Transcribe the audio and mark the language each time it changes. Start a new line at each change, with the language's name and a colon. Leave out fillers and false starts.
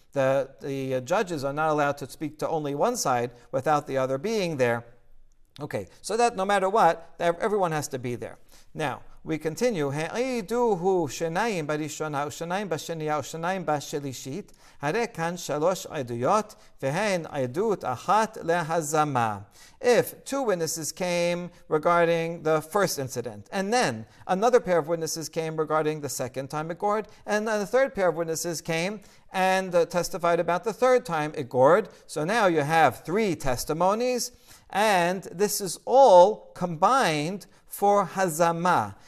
English: The judges are not allowed to speak to only one side without the other being there. Okay, so that no matter what, everyone has to be there. Now, we continue.
Hebrew: העידו שניים בראשונה ושניים בשנייה ושניים בשלישית, הרי כאן שלוש עדויות, והן עדות אחת להזמה.
English: If two witnesses came regarding the first incident, and then another pair of witnesses came regarding the second time it gored, and then the third pair of witnesses came and testified about the third time it gored. So now you have three testimonies, and this is all combined for hazama.